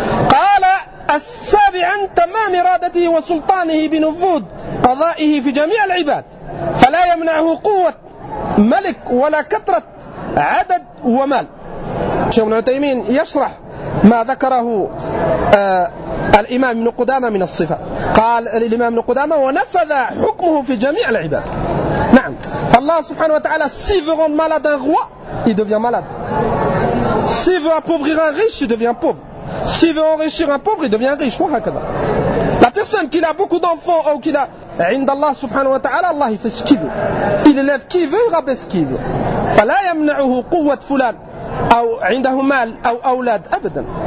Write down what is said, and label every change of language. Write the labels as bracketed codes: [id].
[ar] قال السابعا: تمام إرادته وسلطانه بنفوذ قضائه في جميع العباد، فلا يمنعه قوة ملك ولا كثرة عدد ومال. شيخ ابن عثيمين يشرح ما ذكره الإمام ابن قدامة من الصفة. قال الإمام ابن قدامة: ونفذ حكمه في جميع العباد. نعم، فالله سبحانه وتعالى [fr] si veut rendre malade un roi il devient malade, si veut appauvrir un riche il devient pauvre, si veut enrichir un pauvre il devient riche. [ar] وهكذا [fr] la personne qui a beaucoup d'enfants ou qui a [ar] عند الله سبحانه وتعالى الله [fr] il fait ce qu'il veut, il élève qui veut, il rabaisse qui veut. [ar] فلا يمنعه قوة فلان أو عنده مال أو أولاد أبدا.